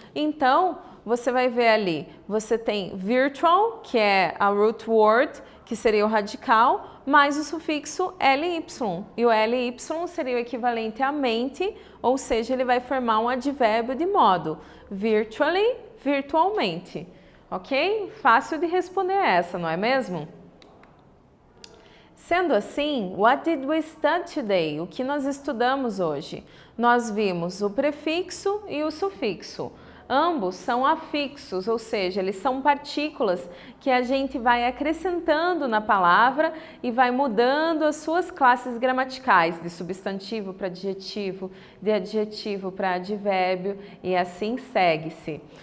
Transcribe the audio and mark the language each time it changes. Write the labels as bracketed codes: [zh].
[pt] Então, você vai ver ali, você tem virtual, que é a root word, que seria o radical, mais o sufixo ly. E o ly seria o equivalente a mente, ou seja, ele vai formar um advérbio de modo virtually, virtualmente. Ok? Fácil de responder essa, não é mesmo? Sendo assim, [en] what did we study today? [pt] O que nós estudamos hoje? Nós vimos o prefixo e o sufixo. Ambos são afixos, ou seja, eles são partículas que a gente vai acrescentando na palavra e vai mudando as suas classes gramaticais, de substantivo para adjetivo, de adjetivo para advérbio e assim segue-se.